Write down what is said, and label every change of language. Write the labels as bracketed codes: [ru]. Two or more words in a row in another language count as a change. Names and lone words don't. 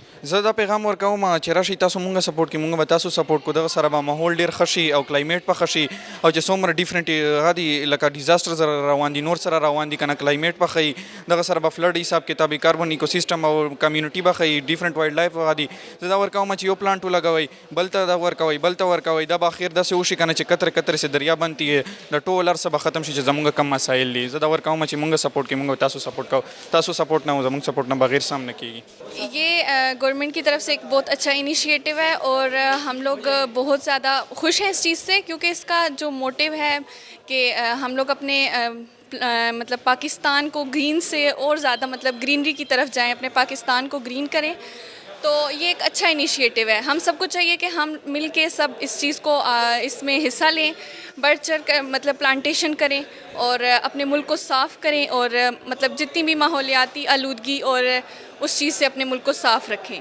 [ps] زه دا پیغام ورکوم چې راشئ تاسو مونږ سپورټ کړئ مونږ به تاسو سپورټ کړو دغه سره به ماحول ډېر ښه شي او کلایمیټ به ښه شي او چې څومره ډیفرنٹ هغه دي لکه ډیزاسټر سره روان دي نور سره روان دي که نه کلایمیټ به ښایي دغه سره به فلډ حساب کتاب [en] carbon ecosystem [ps] او کمیونټي به ښایي [en] different wildlife [ps] هغه دي زه دا ورکوم چې یو پلانټ ولګوئ بل ته دا ورکوئ بل ته ورکوئ دا به اخر داسې وشي که نه چې [ur] کترې کترې سې دریا بندي [ps] د ټول هر څه به ختم شي چې زمونږ کم مسایل دي زه دا ورکوم چې مونږ سپورټ کوي مونږ تاسو سپورټ کوو تاسو سپورټ نه زمونږ سپورټ نه بغیر سم نه کیږي [ur] یہ گورنمنٹ کی طرف سے ایک بہت اچھا انیشیٹو ہے اور ہم لوگ بہت زیادہ خوش ہیں اس چیز سے کیونکہ اس کا جو موٹیو ہے کہ ہم لوگ اپنے مطلب پاکستان کو گرین سے اور زیادہ مطلب گرینری کی طرف جائیں اپنے پاکستان کو گرین کریں تو یہ ایک اچھا انیشیٹو ہے ہم سب کو چاہیے کہ ہم مل کے سب اس چیز کو اس میں حصہ لیں بڑھ چڑھ کر مطلب پلانٹیشن کریں اور اپنے ملک کو صاف کریں اور مطلب جتنی بھی ماحولیاتی آلودگی اور اس چیز سے اپنے ملک کو صاف رکھیں